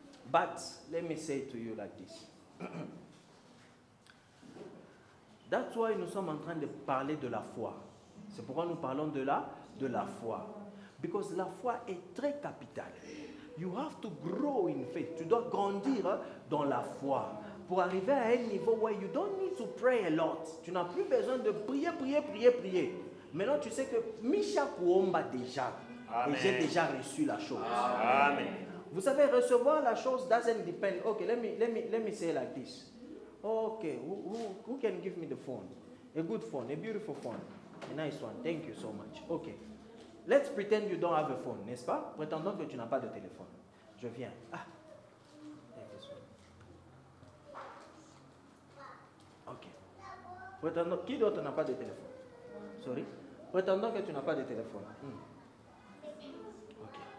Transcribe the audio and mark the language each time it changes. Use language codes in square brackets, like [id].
[en] But let me say to you like this. That's why [fr] nous sommes en train de parler de la foi. C'est pourquoi nous parlons de la foi. [en] Because [fr] la foi est très capitale. [en] You have to grow in faith. [fr] Tu dois grandir dans la foi. Pour arriver à un niveau où [en] you don't need to pray a lot. [fr] Tu n'as plus besoin de prier. Maintenant, tu sais que [sw] Misha Kuomba [fr] déjà. Amen. Et j'ai déjà reçu la chose. Amen. Vous savez, recevoir la chose [en] doesn't depend. Okay, let me say it like this. Okay, who can give me the phone? A good phone, a beautiful phone. A nice one. Thank you so much. Okay. Let's pretend you don't have a phone, [fr] n'est-ce pas? Prétendons que tu n'as pas de téléphone. Je viens. [en] Take this one. [fr] Ok. Prétendons, qui d'autre n'a pas de téléphone? [en] Sorry. [fr] Prétendons que tu n'as pas de téléphone. Ok.